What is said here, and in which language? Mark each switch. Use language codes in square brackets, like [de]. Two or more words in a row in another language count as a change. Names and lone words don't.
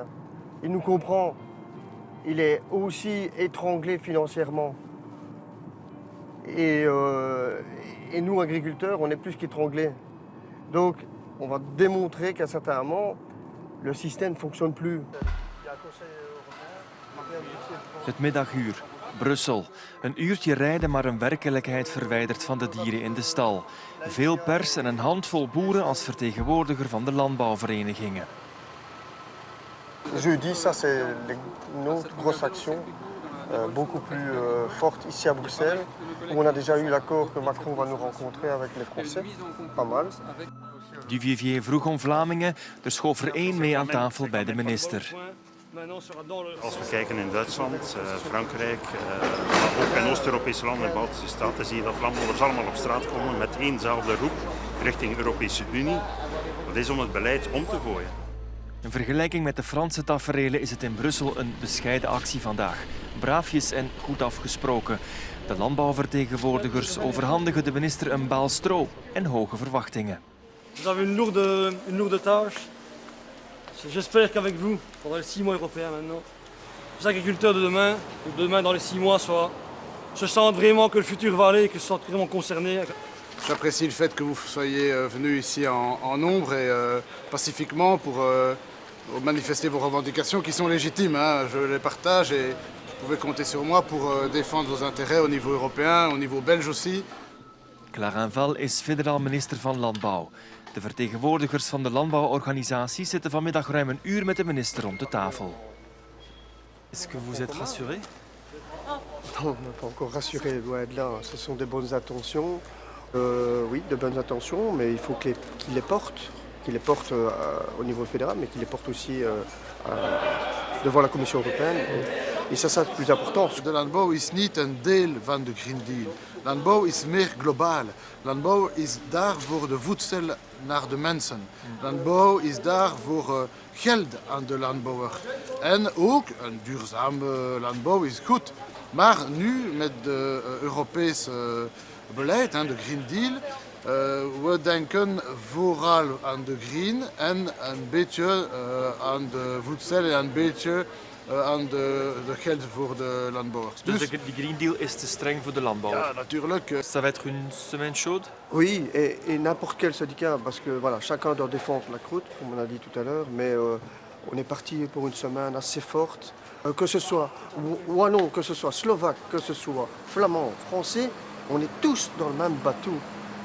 [fr] Il nous comprend. Il est aussi étranglé financièrement. Et nous, agriculteurs, on est plus qu'étranglés. Donc, on va démontrer qu'à un certain moment, le système ne fonctionne plus. [nl] Het middaguur, Brussel. Een uurtje rijden, maar een werkelijkheid verwijderd van de dieren in de stal. Veel pers en een handvol boeren als vertegenwoordiger van de landbouwverenigingen. [fr] Jeudi, ça c'est une autre grosse action, beaucoup plus forte ici à Bruxelles, où on a déjà eu l'accord que Macron va nous rencontrer avec les Français. Pas mal. [nl] Duvivier vroeg om Vlamingen, er schoof er één mee aan tafel bij de minister. Als we kijken in Duitsland, Frankrijk, maar ook in Oost-Europese landen en Baltische staten, zie je dat landbouwers allemaal op straat komen met éénzelfde roep richting Europese Unie. Dat is om het beleid om te gooien. In vergelijking met de Franse taferelen is het in Brussel een bescheiden actie vandaag. Braafjes en goed afgesproken. De landbouwvertegenwoordigers overhandigen de minister een baal stro en hoge verwachtingen. [fr] Vous avez une lourde tâche. J'espère qu'avec vous, pendant les 6 mois européens maintenant, les agriculteurs de demain dans les 6 mois, se sentent vraiment que le futur va aller et que se sentent vraiment concernés. J'apprécie le fait que vous soyez venus ici en nombre et pacifiquement pour manifester vos revendications qui sont légitimes. Hein. Je les partage et vous pouvez compter sur moi pour défendre vos intérêts au niveau européen, au niveau belge aussi. [nl] Clarinval is federaal minister van Landbouw. De vertegenwoordigers van de landbouworganisaties zitten vanmiddag ruim een uur met de minister om de tafel. [fr] Est-ce que vous êtes rassuré? Non, on n'est pas encore rassuré, loin de là. Ce sont des bonnes intentions. Oui, de bonnes intentions, mais il faut qu'il les porte au niveau fédéral, mais qu'il les porte aussi devant la Commission européenne. Et ça, c'est le plus important. [nl] De landbouw is niet een deel van de Green Deal. Landbouw is meer globaal. Landbouw is daar voor de voedsel naar de mensen. Landbouw is daar voor geld aan de landbouwer. En ook een duurzame landbouw is goed. Maar nu met het Europese beleid, de Green Deal, we denken vooral aan de green en een beetje aan de voedsel en een beetje aan de geld voor de landbouwers. Dus de Green Deal is te streng voor de landbouw. Ja, natuurlijk. [fr] Ça va être une semaine chaude? Oui, et n'importe quel syndicat, parce que voilà, chacun doit défendre la croûte, comme on a dit tout à l'heure, mais on est parti pour une semaine assez forte. Que ce soit wallon, que ce soit slovaque, que ce soit flamand, français, on est tous dans le même bateau.